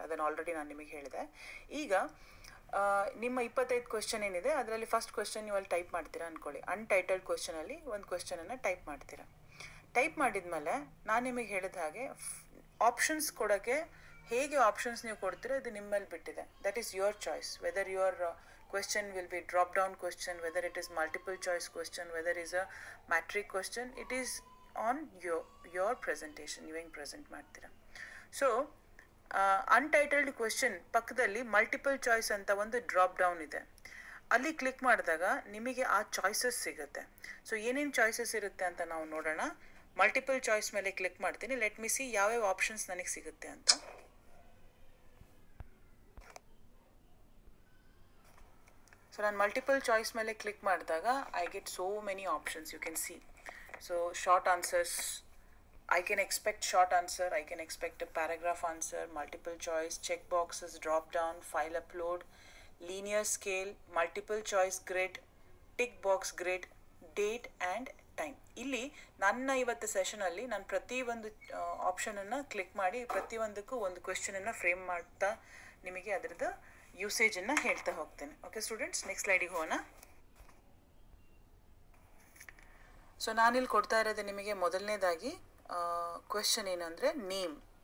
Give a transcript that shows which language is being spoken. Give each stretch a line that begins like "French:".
Kannada: ಅದನ್ನು ಆಲ್ರೆಡಿ ನಾನು ನಿಮಗೆ ಹೇಳಿದೆ. ಈಗ ನಿಮ್ಮ 25 ಕ್ವೆಶ್ಚನ್ ಏನಿದೆ ಅದರಲ್ಲಿ ಫಸ್ಟ್ ಕ್ವೆಶ್ಚನ್ ನೀವು ಅಲ್ಲಿ ಟೈಪ್ ಮಾಡ್ತೀರಾ ಅಂದ್ಕೊಳ್ಳಿ. ಅನ್ಟೈಟಲ್ಡ್ ಕ್ವೆಶ್ಚನಲ್ಲಿ ಒಂದು ಕ್ವೆಶ್ಚನನ್ನು ಟೈಪ್ ಮಾಡ್ತೀರಾ. ಟೈಪ್ ಮಾಡಿದ್ಮೇಲೆ ನಾನು ನಿಮಗೆ ಹೇಳಿದ ಹಾಗೆ ಆಪ್ಷನ್ಸ್ ಕೊಡೋಕ್ಕೆ, ಹೇಗೆ ಆಪ್ಷನ್ಸ್ ನೀವು ಕೊಡ್ತೀರಾ ಇದು ನಿಮ್ಮ ಮೇಲೆ ಬಿಟ್ಟಿದೆ.
English: That is your choice, whether your question will be drop down question, whether it is multiple choice question, whether it is a matrix question. It is on your presentation, you
Kannada: ಹೆಂಗೆ present ಮಾಡ್ತೀರಾ. So untitled question ಪಕ್ಕದಲ್ಲಿ multiple choice ಅಂತ ಒಂದು drop down ಇದೆ. ಅಲ್ಲಿ click ಮಾಡಿದಾಗ ನಿಮಗೆ ಆ ಚಾಯ್ಸಸ್ ಸಿಗುತ್ತೆ. ಸೊ ಏನೇನು ಚಾಯ್ಸಸ್ ಇರುತ್ತೆ ಅಂತ ನಾವು ನೋಡೋಣ. ಮಲ್ಟಿಪಲ್ ಚಾಯ್ಸ್ ಮೇಲೆ ಕ್ಲಿಕ್ ಮಾಡ್ತೀನಿ.
English: let me see
Kannada: ಯಾವ್ಯಾವ ಆಪ್ಷನ್ಸ್ ನನಗೆ ಸಿಗುತ್ತೆ ಅಂತ. ಸೊ ನಾನು ಮಲ್ಟಿಪಲ್ ಚಾಯ್ಸ್ ಮೇಲೆ ಕ್ಲಿಕ್ ಮಾಡಿದಾಗ
English: I get so many options, you can see. So short answers, I can expect short answer, I can expect a paragraph answer, multiple choice, check boxes, drop down, file upload, linear scale, multiple choice grid, tick box grid, date and time.
Kannada: ಇಲ್ಲಿ ನನ್ನ ಇವತ್ತು ಸೆಷನಲ್ಲಿ ನಾನು ಪ್ರತಿಯೊಂದು ಆಪ್ಷನನ್ನು click ಮಾಡಿ ಪ್ರತಿಯೊಂದಕ್ಕೂ ಒಂದು ಕ್ವೆಶ್ಚನನ್ನು frame ಮಾಡ್ತಾ ನಿಮಗೆ ಅದರದ್ದು ಯೂಸೇಜನ್ನು ಹೇಳ್ತಾ ಹೋಗ್ತೇನೆ. ಓಕೆ ಸ್ಟೂಡೆಂಟ್ಸ್, ನೆಕ್ಸ್ಟ್ ಸ್ಲೈಡಿಗೆ ಹೋಗೋಣ. ಸೊ ನಾನಿಲ್ಲಿ ಕೊಡ್ತಾ ಇರೋದು ನಿಮಗೆ ಮೊದಲನೇದಾಗಿ ಕ್ವೆಶ್ಚನ್ ಏನಂದರೆ ನೇಮ್.